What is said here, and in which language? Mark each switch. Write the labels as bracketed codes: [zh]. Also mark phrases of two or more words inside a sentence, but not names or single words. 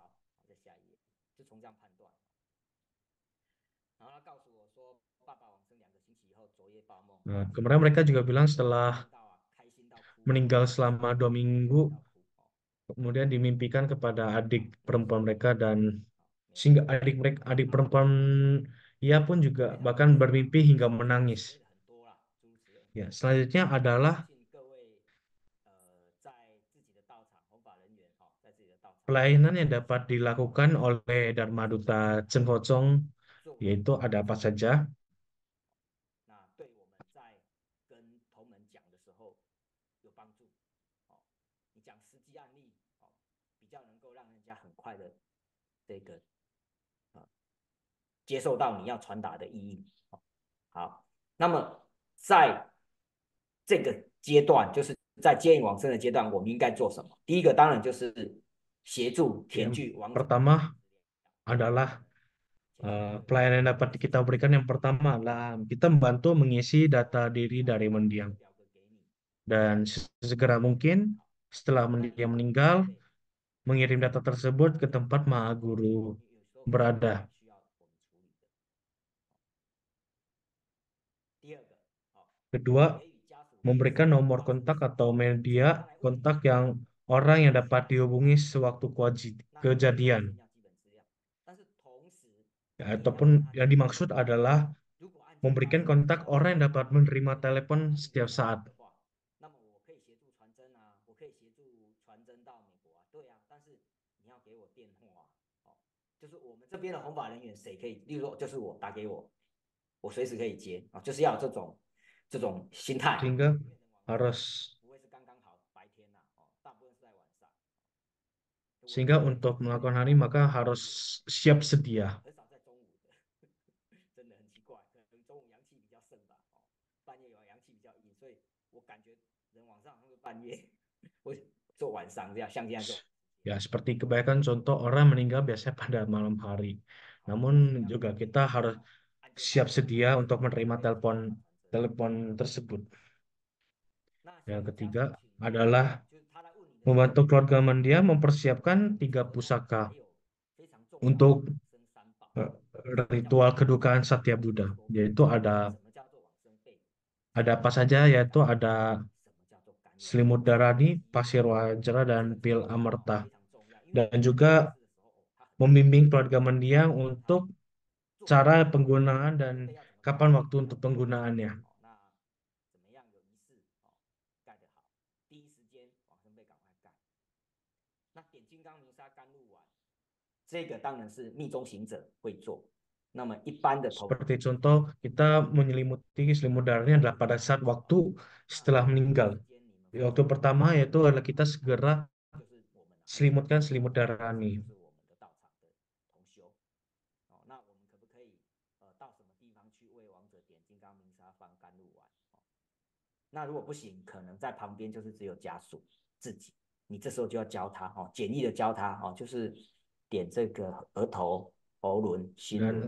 [id] Nah, kemudian mereka juga bilang setelah meninggal selama 2 minggu, kemudian dimimpikan kepada adik perempuan mereka dan sehingga adik perempuan ia pun juga bahkan bermimpi hingga menangis. Ya, selanjutnya adalah Pelayanan yang dapat dilakukan oleh Dharma Duta Chen Ho-chong yaitu ada apa saja? [zh] 那对我们在跟同门讲的时候有帮助。哦，你讲实际案例，哦，比较能够让人家很快的这个接受到你要传达的意义。哦，好，那么在这个阶段，就是在接引往生的阶段，我们应该做什么？第一个当然就是协助填 [id] Yang [zh] 具亡者。 [id] pertama adalah pelayanan yang dapat kita berikan yang pertama adalah kita membantu mengisi data diri dari mendiang. Dan sesegera mungkin setelah mendiang meninggal, mengirim data tersebut ke tempat Maha Guru berada. Kedua, memberikan nomor kontak atau media kontak yang orang yang dapat dihubungi sewaktu kejadian. Ya, ataupun yang dimaksud adalah memberikan kontak orang yang dapat menerima telepon setiap saat. [zh] 那么我可以协助传真啊，我可以协助传真到美国啊，对啊，但是你要给我电话啊，哦，就是我们这边的弘法人员谁可以，例如说就是我打给我，我随时可以接啊，就是要有这种心态， [id] Sehingga harus [zh] 不会是刚刚好白天呐，哦，大部分是在晚上。 [id] sehingga untuk melakukan hal ini maka harus siap sedia. [zh] 很少在中午的，真的很奇怪，可能中午阳气比较盛吧，哦，半夜有阳气比较阴，所以我感觉人晚上会半夜，会做晚上这样，像这样做。 [id] Ya, seperti kebanyakan contoh orang meninggal biasanya pada malam hari. Namun juga kita harus siap sedia untuk menerima telepon tersebut. Yang ketiga adalah membantu keluarga mendiang mempersiapkan 3 pusaka untuk ritual kedukaan Satya Buddha, yaitu ada apa saja, yaitu ada selimut darani, pasir wajra, dan pil amerta. Dan juga membimbing keluarga mendiang untuk cara penggunaan dan kapan waktu untuk penggunaannya. [zh] 这个当然是密宗行者会做。那么一般的 [id] Seperti contoh, kita menyelimuti selimut darahnya adalah pada saat waktu setelah meninggal. Waktu pertama yaitu adalah kita segera selimutkan selimut darani. [zh] 那我们可不可以到什么地方去为亡者点金刚明砂放甘露丸？那如果不行，可能在旁边就是只有家属自己，你这时候就要教他哦，简易的教他哦，就是点这个额头、喉轮、心轮。